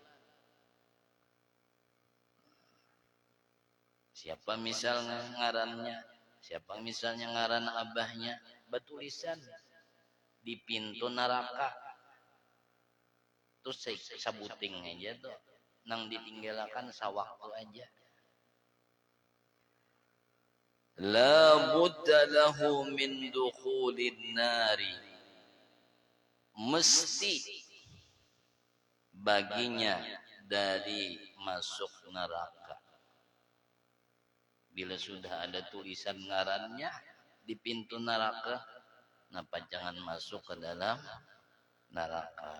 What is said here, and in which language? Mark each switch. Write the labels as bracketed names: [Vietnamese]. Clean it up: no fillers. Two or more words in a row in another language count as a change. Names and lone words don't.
[Banjar] Siapa misalnya ngarannya, siapa misalnya ngaran abahnya, bertulisan di pintu neraka. Terus sabuting aja tuh, nang ditinggalakan sawaktu aja. [Arabic] لا بد له من دخول النار, [Banjar] mesti baginya dari masuk neraka. Bila sudah ada tulisan ngarannya di pintu neraka, napa jangan masuk ke dalam neraka.